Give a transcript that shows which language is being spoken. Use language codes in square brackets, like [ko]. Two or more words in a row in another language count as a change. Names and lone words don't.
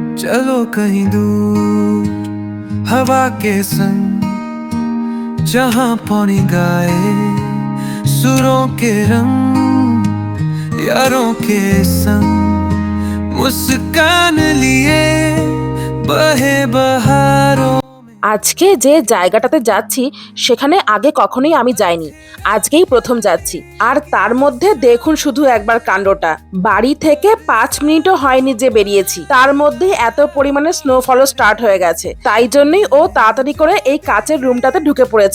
[hi] चलो कहीं दूर हवा के संग, जहां पौनी गाए सुरों के रंग, यारों के संग मुस्कान लिए बहे बहारों। [bn] আজকে যে জায়গাটাতে যাচ্ছি সেখানে আগে কখনোই আমি যাইনি, আজকেই প্রথম যাচ্ছি। আর তার মধ্যে দেখুন শুধু একবার কাণ্ডটা, বাড়ি থেকে 5 মিনিটও হয়নি যে বেরিয়েছি, তার মধ্যে এত পরিমাণে স্নোফলও স্টার্ট হয়ে গেছে। তাই জন্যই ও তাড়াতাড়ি করে এই কাচের রুমটাতে ঢুকে পড়েছে।